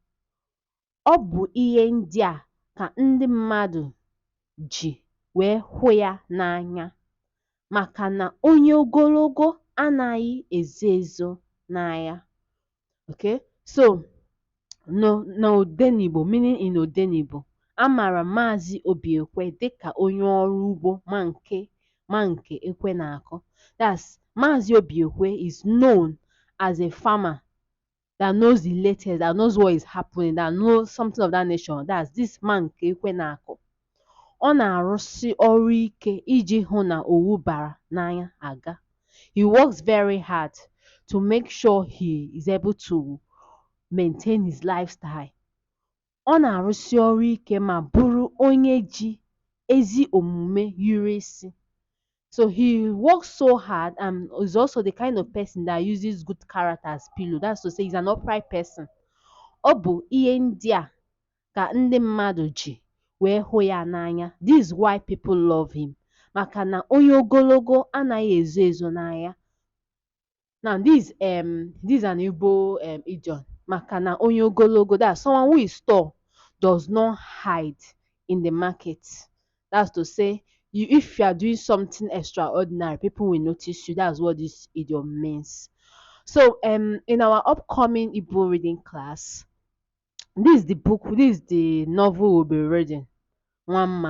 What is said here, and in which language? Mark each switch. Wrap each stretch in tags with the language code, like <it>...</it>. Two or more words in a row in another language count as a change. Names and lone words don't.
<ig>Ọ bụ ihe ndị a ka ndị mmadụ ji wee hụ ya n'anya maka na onye ogologo anaghị ezo ezo n'anya.</ig> <en>Okay?</en> <ig>So, n'Odenigbo,</ig> <en>meaning in Odenigbo,</en> <ig>a maara Maazị Obiekwe dịka onye ọrụ ugbo ma nke ekwe na-akụ.</ig> <en>That's Maazị Obiekwe is known as a farmer that knows the latest, that knows what is happening, that knows something of that nature. That's this man</en> <ig>nke ekwe na-akụ. Ọ na-arụsi ọrụ ike iji hụ na owu bara n'anya aga.</ig> <en>He works very hard to make sure he is able to maintain his lifestyle.</en> <ig>Ọ na-arụsi ọrụ ike ma bụrụ onye ji ezi omume yiri isi.</ig> <en>So he works so hard and is also the kind of person that uses good character as pillow. That's to say he's an upright person.</en> <ig>Ọ bụ ihe ndị a ka ndị mmadụ ji wee hụ ya n'anya.</ig> <en>This is why people love him.</en> <ig>Maka na onye ogologo anaghị ezo ezo n'anya.</ig> <en>Now this is an Igbo idiom.</en> <ig>Maka na onye ogologo,</ig> <en>that's someone who is tall, does not hide in the market. That's to say, if you are doing something extraordinary, people will notice you. That's what this idiom means. So in our upcoming Igbo reading class, this is the novel we'll be reading, Nwamma.</en>